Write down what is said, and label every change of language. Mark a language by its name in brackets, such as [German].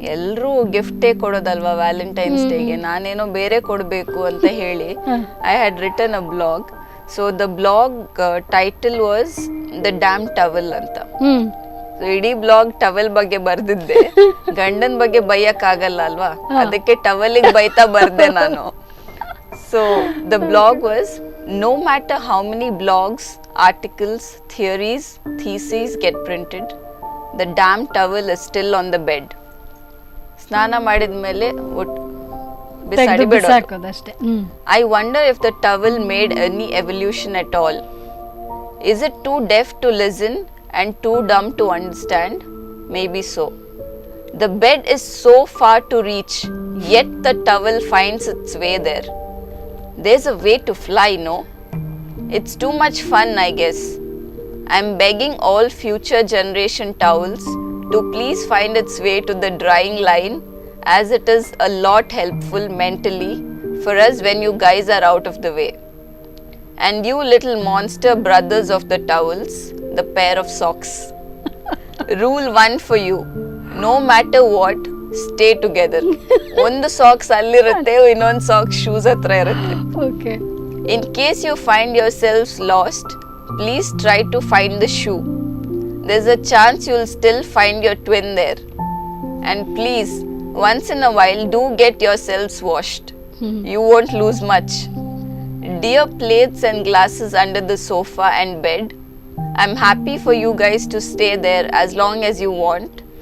[Kannada] ಎಲ್ಲರೂ ಗಿಫ್ಟೇ ಕೊಡೋದಲ್ವಾ ವ್ಯಾಲೆಂಟೈನ್ಸ್ ಡೇಗೆ, ನಾನೇನೋ ಬೇರೆ ಕೊಡಬೇಕು ಅಂತ ಹೇಳಿ [English] I had written a blog. So the blog title was the damn towel [Kannada] ಅಂತ. ಇಡೀ ಬ್ಲಾಗ್ ಟವಲ್ ಬಗ್ಗೆ ಬರ್ದಿದ್ದೆ. ಗಂಡನ್ ಬಗ್ಗೆ ಬೈಯಕ್ಕಾಗಲ್ಲ ಅಲ್ವಾ, ಅದಕ್ಕೆ ಟವಲಿಗೆ ಬೈತಾ ಬರ್ದೆ ನಾನು. [English] So the blog was, no matter how many blogs, articles, theories, theses get printed, the damn towel is still on the bed. [Kannada] ಸ್ನಾನ ಮಾಡಿದ್ಮೇಲೆ ಬಿಸಾಕೋದಷ್ಟೇ. [English] I wonder if the towel made any evolution at all. Is it too deaf to listen and too dumb to understand? Maybe so. The bed is so far to reach, yet the towel finds its way there. There's a way to fly, no? It's too much fun, I guess. I'm begging all future generation towels to please find its way to the drying line, as it is a lot helpful mentally for us when you guys are out of the way. And you little monster brothers of the towels, the pair of socks. Rule 1 for you. No matter what, stay together. [Kannada] ಒಂದು socks ಅಲ್ಲಿರುತ್ತೆ, ಇನ್ನೊಂದು socks shoes ಹತ್ರ ಇರುತ್ತೆ. Okay. [English] In case you find yourselves lost, please try to find the shoe. There's a chance you'll still find your twin there. And please, once in a while, do get yourselves washed. You won't lose much. Dear plates and glasses under the sofa and bed, I'm happy for you guys to stay there as long as you want.